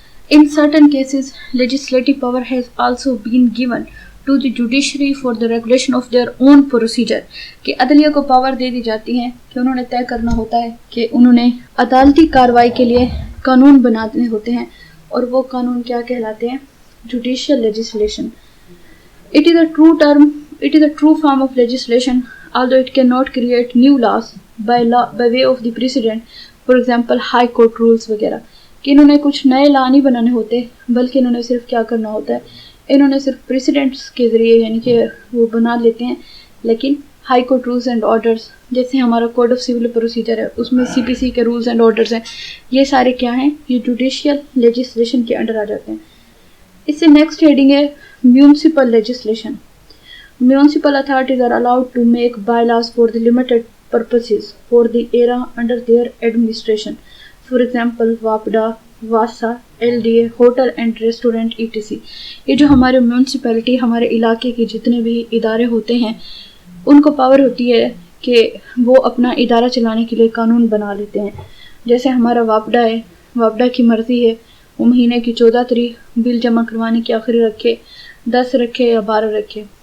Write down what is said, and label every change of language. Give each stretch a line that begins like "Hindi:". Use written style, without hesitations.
English: In certain cases, legislative power has also been given to the judiciary for the regulation of their own procedure.
Urdu: کہ عدلیہ کو power دے دی جاتی ہے کہ انہوں نے طے کرنا ہوتا ہے کہ انہوں نے عدالتی کارروائی کے لیے قانون بنانے ہوتے ہیں، اور وہ قانون کیا کہلاتے ہیں؟ Judicial legislation.
English: It is a true form of legislation, although it cannot create new laws by way of the precedent, for example high court rules وغیرہ.
Urdu: کہ انہوں نے کچھ نئے لا نہیں بنانے ہوتے، بلکہ انہوں نے صرف کیا کرنا ہوتا ہے، انہوں نے صرف پریسیڈنٹس کے ذریعے یعنی کہ وہ بنا لیتے ہیں. لیکن high court rules and orders, جیسے ہمارا کوڈ آف سول پروسیجر ہے، اس میں CPC کے رولز اینڈ آرڈرز ہیں، یہ سارے کیا ہیں؟ یہ جوڈیشیل لیجسلیشن کے انڈر آ جاتے ہیں. اس سے نیکسٹ ہیڈنگ ہے municipal legislation.
English: Municipal authorities are allowed to make bylaws for the limited purposes for the area under their administration. For example, WAPDA, WASA, LDA, hotel and restaurant ETC.
Urdu: یہ جو ہمارے municipality, ہمارے علاقے کے جتنے بھی ادارے ہوتے ہیں ان کو پاور ہوتی ہے کہ وہ اپنا ادارہ چلانے کے لیے قانون بنا لیتے ہیں. جیسے ہمارا WAPDA ہے، WAPDA کی مرضی ہے وہ مہینے کی 14 تاریخ بل جمع کروانے کی آخری رکھے، 10 رکھے یا 12 رکھے.